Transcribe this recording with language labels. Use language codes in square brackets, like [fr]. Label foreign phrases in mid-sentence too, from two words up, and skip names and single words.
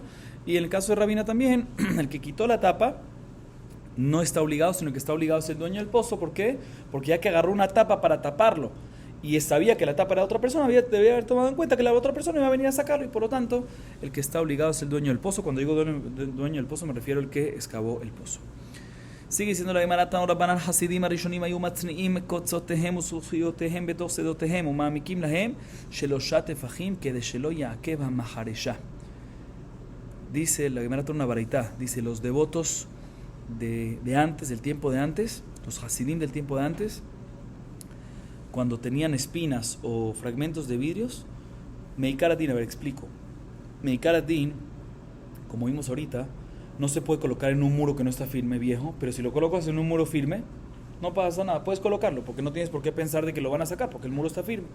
[es] Y en el caso de Rabina también, el que quitó la tapa no está obligado, sino que está obligado es el dueño del pozo. ¿Por qué? Porque ya que agarró una tapa para taparlo y sabía que la tapa era de otra persona, debía haber tomado en cuenta que la otra persona iba a venir a sacarlo, y por lo tanto el que está obligado es el dueño del pozo. Cuando digo dueño del pozo me refiero al que excavó el pozo. Sigue diciendo la Gemara: [he] תנו רבנן חסידים הראשונים היו מצניעים קוציהם וזכוכיותיהם בתוך שדותיהם ומעמיקים להם שלשה טפחים כדי שלא יעכב המחרישה. [es] Dice la Gemara, una baraitá, dice los devotos de antes, del tiempo de antes, los Hasidim del tiempo de antes, cuando tenían espinas o fragmentos de vidrios, [he] מעיקר הדין, [es] a ver, explico. [he] מעיקר הדין, [es] como vimos ahorita, no se puede colocar en un muro que no está firme, viejo, pero si lo colocas en un muro firme, no pasa nada, puedes colocarlo, porque no tienes por qué pensar de que lo van a sacar, porque el muro está firme.